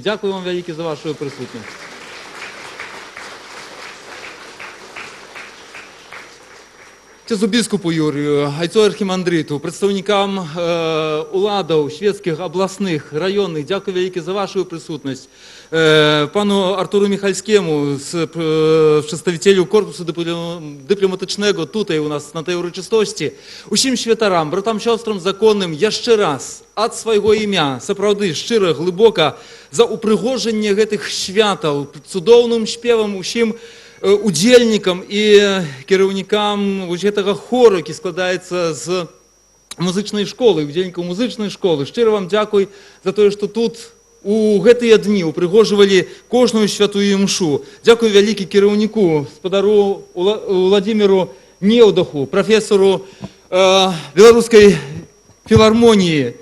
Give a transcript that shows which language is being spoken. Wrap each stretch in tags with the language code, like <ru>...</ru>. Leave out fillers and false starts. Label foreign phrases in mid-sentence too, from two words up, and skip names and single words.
<be>Дзякую вам вялікі за вашу прысутнасць. Ксяндзу біскупу Юрію, айцу архімандрыту, прадстаўнікам уладаў шведскіх, абласных, раённых, дзякую вялікі за вашу прысутнасць. Пану Артуру Михальскому,</be> <pl>przedstawicielu korpusu dyplomatycznego tutaj u nas na tej uroczystości, усім świętaram, bratam, siostrom zakonnym, jeszcze raz, od swojego imienia, naprawdę, szczerze, głęboko, za uprygożenie tych światów, cudownym śpiewem</pl> <be>усім удзельникам і кіраўнікам гэтага хору, які складаецца з музычнай школы, удзельнікаў музычнай школы. Шчыра вам дзякуй за тое, што тут у гэтыя дні упрыгожвалі кожную святую імшу. Дзякуй вялікі кіраўніку, спадару Владимиру Неўдаху, прафесору Беларускай філармоніі.</be>